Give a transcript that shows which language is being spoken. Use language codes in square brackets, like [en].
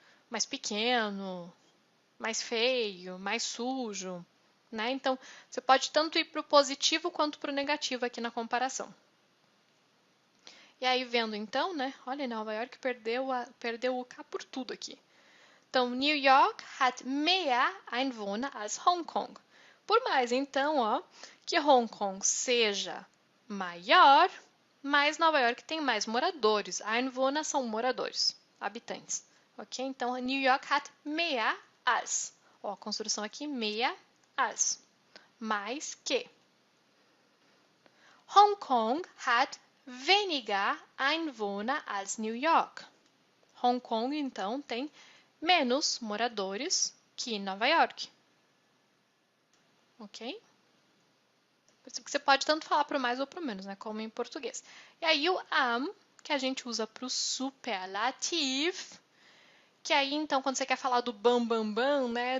[pt] Mais pequeno, mais feio, mais sujo. Né? Então, você pode tanto ir para o positivo quanto para o negativo aqui na comparação. E aí, vendo então, né? Olha, Nova York perdeu o K por tudo aqui. Então, [de] New York hat mehr Einwohner als Hong Kong. [pt] Por mais, então, ó, que Hong Kong seja maior, mas Nova York tem mais moradores. Einwohner são moradores, habitantes. Ok? Então, [de] New York hat mehr als. [pt] Ó, a construção aqui, [de] mehr als. [pt] Mais que. [de] Hong Kong hat weniger Einwohner als New York. [pt] Hong Kong, então, tem menos moradores que Nova York. Ok? Você pode tanto falar para o mais ou para o menos, né? Como em português. E aí o am, que a gente usa para o superlativo, que aí, então, quando você quer falar do bam, bam, bam, né?